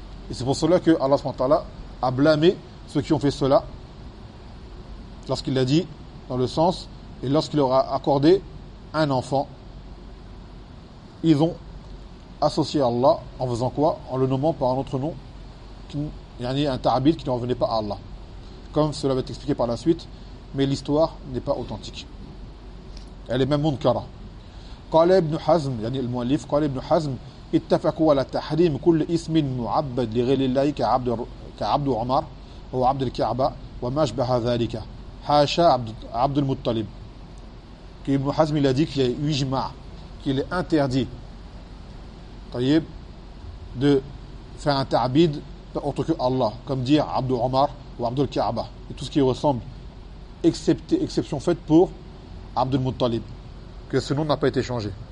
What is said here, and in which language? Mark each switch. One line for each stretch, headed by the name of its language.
French: Et c'est pour cela que Allah subhanahu wa ta'ala a blâmé ceux qui ont fait cela lorsqu'il l'a dit dans le sens, et lorsqu'il leur a accordé un enfant, ils ont associé Allah en faisant quoi? En le nommant par un autre nom, yani un ta'bid qui ne revenait pas à Allah, comme cela va être expliqué par la suite. Mais l'histoire n'est pas authentique, elle est même munkara.
Arabic: قال ابن حزم يعني المؤلف قال ابن حزم اتفقوا على تحريم كل اسم معبد لغير الله كعبد عمر أو عبد الكعبة وما أشبه ذلك حاشا عبد المطلب.
French: ابن حزم il a dit qu'il y a huit jma' qu'il est interdit de faire un ta'bid autre que Allah, comme dire عبد عمر ou عبد الكعبة et tout ce qui ressemble, exception faite pour عبد المطلب, que ce nom n'a pas été changé.